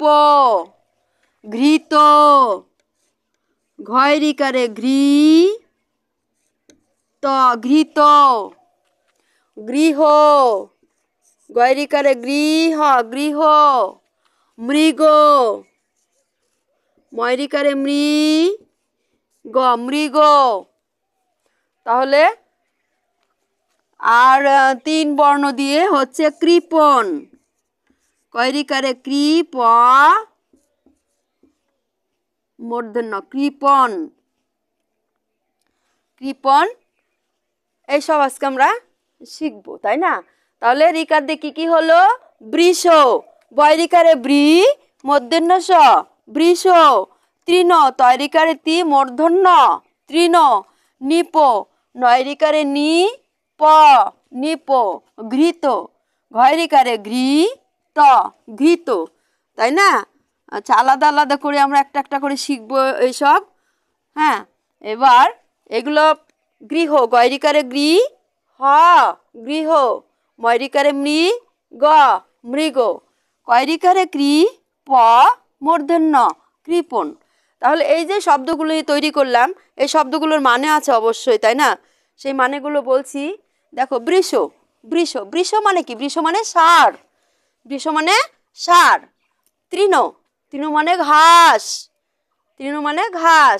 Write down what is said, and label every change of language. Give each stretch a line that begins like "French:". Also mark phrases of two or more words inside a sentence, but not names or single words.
Bangla: ঘৃত, ঘয়রিকারে ঘৃ, ত, ঘৃত। গৃহ, গয়রিকারে গৃহ, গৃহ। মৃগ, ময়রিকারে মৃ, গ, মৃগ। তাহলে আর তিন বর্ণ দিয়ে হচ্ছে কৃপণ, কয়রিকারে কৃ, প, মূর্ধন্য, কৃপণ, কৃপণ। এইসব আজকে আমরা শিখবো, তাই না? তাহলে রিকার দিয়ে কি কি হলো? বৃষ, বয়রিকারে বৃ, মূর্ধন্য স, বৃষ। তৃণ, তয়রিকারে তি, মূর্ধন্য, তৃণ। নিপ, নয়রিকারে নি, প, নিপ, ঘৃত। ঘয়রিকারে ঘৃ, ত, ঘৃত, তাই না? আচ্ছা, আলাদা আলাদা করে আমরা একটা একটা করে শিখবো এইসব। হ্যাঁ, এবার এগুলো গৃহ, গয়রিকারে গৃ, হ, গৃহ। ময়রিকারে মৃ, গ, মৃগ। কয়রিকারে কৃ, প, মূর্ধন্য, কৃপণ। তাহলে এই যে শব্দগুলো তৈরি করলাম, এই শব্দগুলোর মানে আছে অবশ্যই, তাই না? সেই মানেগুলো বলছি। দেখো, বৃষ, বৃষ, বৃষ মানে কি? বৃষ মানে সার, বৃষ মানে সার। তৃণ, তৃণ মানে ঘাস, তৃণ মানে ঘাস।